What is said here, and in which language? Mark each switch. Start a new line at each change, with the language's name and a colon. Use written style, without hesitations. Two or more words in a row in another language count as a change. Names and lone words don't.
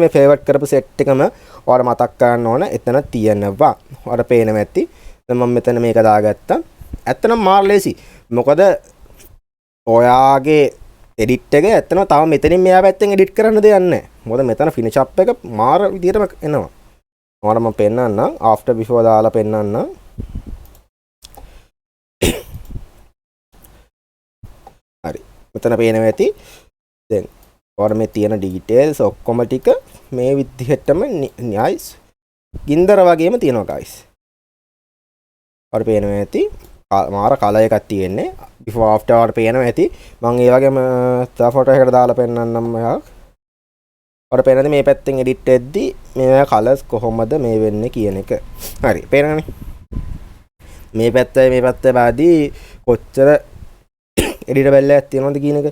Sinhala: මේ favorite කරපු set එකම ඔයාලා මතක් කරගන්න ඕන එතන තියෙනවා. ඔයාලා පේනවා ඇති. දැන් මම මෙතන මේක දාගත්තා. ඇත්තනම් මාර ලේසි. මොකද ඔයාගේ edit එක ඇත්තනම් තව මෙතනින් මෙහා පැත්තෙන් edit කරන්න දෙයක් නැහැ. මොකද මෙතන
English: finish up
Sinhala: එක මාර විදියටම එනවා. ඔයාලා මම පෙන්නන්නම්
English: after before
Sinhala: දාලා පෙන්නන්නම්. හරි. මෙතන පේනවා ඇති. දැන් ඔයාලා මේ තියෙන details ඔක්කොම ටික මේ විදිහටම nice ගින්දර වගේම තියෙනවා guys. ඔයාලා පේනවා ඇති. මාර කලර් එකක් තියෙන්නේ.
English: before after
Sinhala: ඔයාලා පේනවා ඇති. මම ඒ වගේම තව ෆොටෝ එකකට දාලා පෙන්නන්නම් ඔයාලා. ඔයාලා පේනද මේ පැත්තෙන් edit වෙද්දි මේ colors කොහොමද මේ වෙන්නේ කියන එක. හරි. පේනවනේ. මේ පැත්තේ බාදී කොච්චර editable එකක් තියෙනවද කියන එක.